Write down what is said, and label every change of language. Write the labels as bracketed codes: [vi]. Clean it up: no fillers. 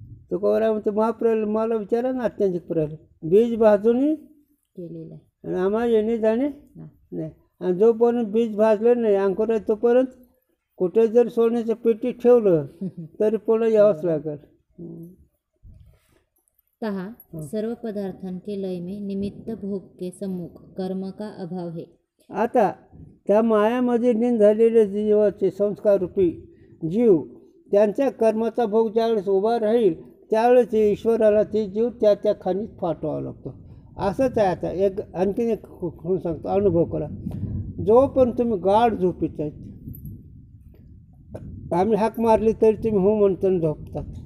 [mr] तुकोबारा म्हणते महाप्रलय. मला विचारा ना, अत्यंतिक प्रलय बीज भाजून केलेलं आहे आणि आम्हाला येणे जाणे नाही. आणि जोपर्यंत बीज भाजलं नाही अंकुर आहे तोपर्यंत कुठे जर सोन्याचं पेटी ठेवलं तरी पुन्हा यावंच लागेल. [hi] कहा सर्व पदार्थों के लय में निमित्त भोग के सम्मुख कर्म का अभाव है. [mr] आता त्या मायामध्ये लीन झालेले जीवाचे संस्काररूपी जीव, त्यांच्या कर्माचा भोग ज्यावेळेस उभा राहील त्यावेळेस ईश्वराला ते जीव त्या त्या खाणीत फाटवावा लागतो. असंच आहे. आता एक आणखीन एक म्हणून सांगतो, अनुभव करा. जो पण तुम्ही गाढ झोपीत आहेत, आम्ही हाक मारली तरी तुम्ही हो म्हणताना झोपतात.